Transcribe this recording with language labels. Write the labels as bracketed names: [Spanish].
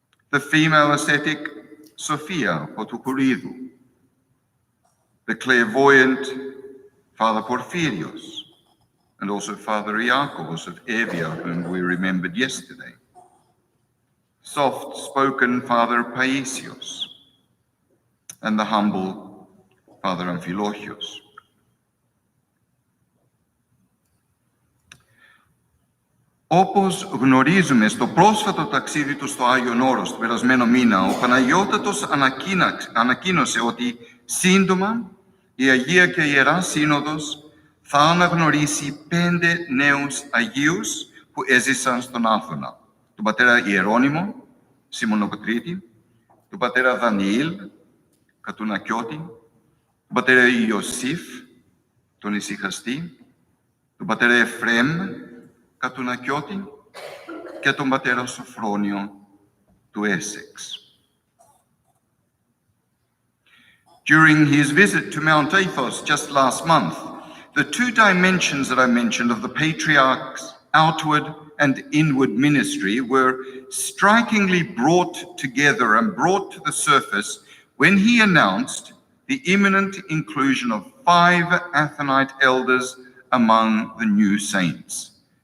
[English] the female ascetic Sophia Potoukourou, the clairvoyant Father Porphyrios, and also Father Iakovos of Evia, whom we remembered yesterday, soft-spoken Father Paisios, and the humble Father Amphilochios. [Greek] Όπως γνωρίζουμε, στο πρόσφατο ταξίδι του στο Άγιον Όρος, το περασμένο μήνα, ο Παναγιώτατος ανακοίνωσε ότι σύντομα η Αγία και Ιερά Σύνοδος θα αναγνωρίσει 5 νέους Αγίους που έζησαν στον Άθωνα. Τον πατέρα Ιερώνυμο, Σιμωνοκοτρίτη, τον πατέρα Δανιήλ, Κατουνακιώτη, τον πατέρα Ιωσήφ, τον Ησυχαστή, τον πατέρα Εφραίμ, Κατουνακιώτη, και τον πατέρα Σοφρόνιο του Essex. [English] During his visit to Mount Athos just last month, the 2 dimensions that I mentioned of the Patriarch's outward and inward ministry were strikingly brought together and brought to the surface when he announced the imminent inclusion of 5 Athonite elders among the new saints.